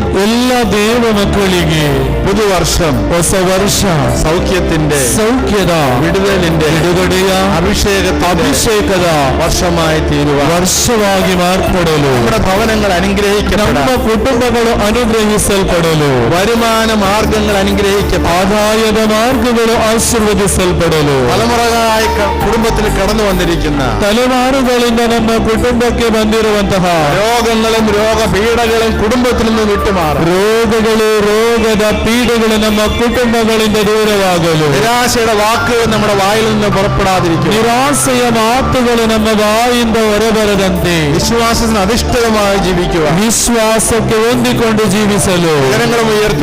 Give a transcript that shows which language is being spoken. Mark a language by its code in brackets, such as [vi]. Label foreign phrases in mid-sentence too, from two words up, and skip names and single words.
[kn] ಎಲ್ಲ ದೇವ ಮಕ್ಕಳಿಗೆ [ml] പുതുവർഷം [kn] ಹೊಸ ವರ್ಷ [ml] സൗഖ്യത്തിന്റെ [kn] ಸೌಖ್ಯದ [ml] വിടുതലിന്റെ [kn] ಬಿಡುಗಡೆಯ ಅಭಿಷೇಕದ [ml] വർഷമായി തീരുവാൻ [kn] ವರ್ಷವಾಗಿ ಮಾರ್ಪಡಲು [ml] നമ്മുടെ ഭവനങ്ങൾ [kn] ನಮ್ಮ [ml] അനുഗ്രഹിക്കപ്പെടാൻ [kn] ಕುಟುಂಬಗಳು ಅನುಗ್ರಹಿಸಲ್ಪಡಲು [ml] വരുമാന മാർഗങ്ങൾ അനുഗ്രഹിക്കപ്പെടാൻ [kn] ಆದಾಯದ ಮಾರ್ಗಗಳು ಆಶೀರ್ವದಿಸಲ್ಪಡಲು [ml] തലമുറകളായി കുടുംബത്തിൽ കടന്നു വന്നിരിക്കുന്ന [kn] ತಲೆಮಾರುಗಳಿಂದ ನಮ್ಮ ಕುಟುಂಬಕ್ಕೆ ಬಂದಿರುವಂತಹ [ml] രോഗങ്ങളും രോഗപീഠകളും കുടുംബത്തിൽ നിന്ന് വിട്ടുമാറും. [kn] ರೋಗಗಳು ರೋಗದ ಪೀಡೆಗಳು ನಮ್ಮ ಕುಟುಂಬಗಳಿಂದ ದೂರವಾಗಲು [ml] നിരാശയുടെ വാക്കുകൾ നമ്മുടെ വായിൽ നിന്ന് പുറപ്പെടാതിരിക്കും. [kn] ನಿರಾಸೆಯ ಮಾತುಗಳು ನಮ್ಮ ಬಾಯಿಂದ ಹೊರಬರದಂತೆ [ml] വിശ്വാസത്തിന് അധിഷ്ഠിതമായി ജീവിക്കുക. [kn] ವಿಶ್ವಾಸಕ್ಕೆ ಹೊಂದಿಕೊಂಡು ಜೀವಿಸಲು [ml] കരങ്ങളും ഉയർത്തി